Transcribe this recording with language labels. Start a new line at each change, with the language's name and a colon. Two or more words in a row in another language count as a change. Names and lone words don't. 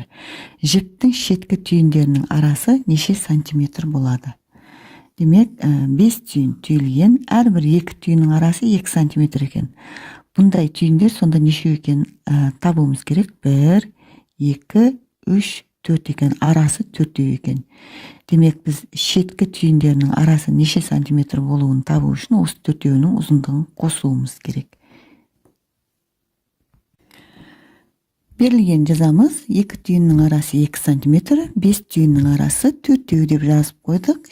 Kazakh: Жіптің шеткі түйіндерінің арасы неше сантиметр болады? Демек, 5 түйін түйілген, әрбір 2 түйіннің арасы 2 сантиметр екен. Бұндай түйіндер сонда неше екен табуымыз керек? 1, 2, 3, 4 экен, арасы 4 экен. Демек біз шеткі түйіндерінің арасы неше сантиметр болуын табу үшін осы 4-нің ұзындығын қосуымыз керек. Берілген жазамыз. 2 түйіннің арасы 2 сантиметр, 5 түйіннің арасы 4 деп жазып қойдық.